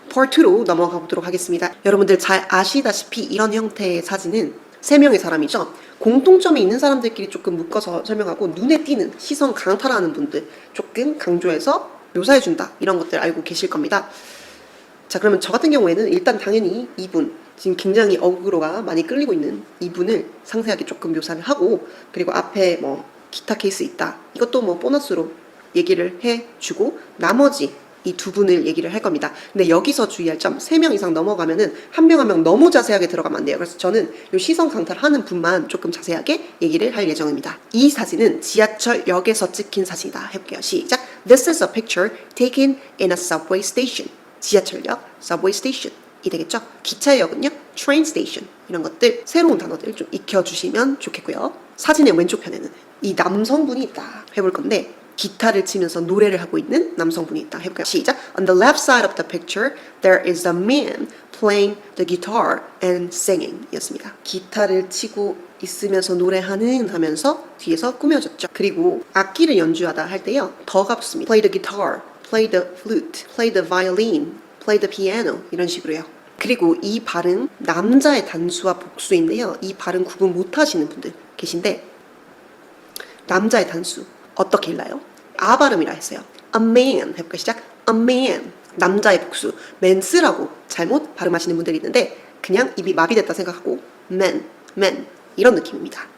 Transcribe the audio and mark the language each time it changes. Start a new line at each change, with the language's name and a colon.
Korean: Part 2로 넘어가 보도록 하겠습니다. 여러분들 잘 아시다시피 이런 형태의 사진은 3명의 사람이죠. 공통점이 있는 사람들끼리 조금 묶어서 설명하고 눈에 띄는 시선 강탈하는 분들 조금 강조해서 묘사해준다 이런 것들 알고 계실 겁니다. 자, 그러면 저 같은 경우에는 일단 당연히 이분 지금 굉장히 어그로가 많이 끌리고 있는 이분을 상세하게 조금 묘사를 하고 그리고 앞에 뭐 기타 케이스 있다 이것도 뭐 보너스로 얘기를 해주고 나머지 이 두 분을 얘기를 할 겁니다. 근데 여기서 주의할 점 3명 이상 넘어가면은 한 명 한 명 너무 자세하게 들어가면 안 돼요. 그래서 저는 이 시선 강탈하는 분만 조금 자세하게 얘기를 할 예정입니다. 이 사진은 지하철역에서 찍힌 사진이다. 해볼게요. 시작.
English: This is a picture taken in a subway station.
Korean: 지하철역, subway station 이 되겠죠. 기차역은요, train station 이런 것들 새로운 단어들 좀 익혀주시면 좋겠고요. 사진의 왼쪽 편에는 이 남성분이 있다 해볼 건데 기타를 치면서 노래를 하고 있는 남성분이 있다 해볼까요? 시작.
English: On the left side of the picture, there is a man playing the guitar and singing
Korean: 이었습니다. 기타를 치고 있으면서 노래하는 하면서 뒤에서 꾸며졌죠. 그리고 악기를 연주하다 할 때요, 더가 붙습니다.
English: Play the guitar, play the flute, play the violin, play the piano
Korean: 이런 식으로요. 그리고 이 발음 남자의 단수와 복수인데요. 이 발음 구분 못하시는 분들 계신데 남자의 단수 어떻게 읽나요? 아 발음이라 했어요.
English: A man
Korean: 해볼까요? 시작. A man 남자의 복수 man스라고 잘못 발음하시는 분들이 있는데 그냥 입이 마비됐다 생각하고 man 이런 느낌입니다.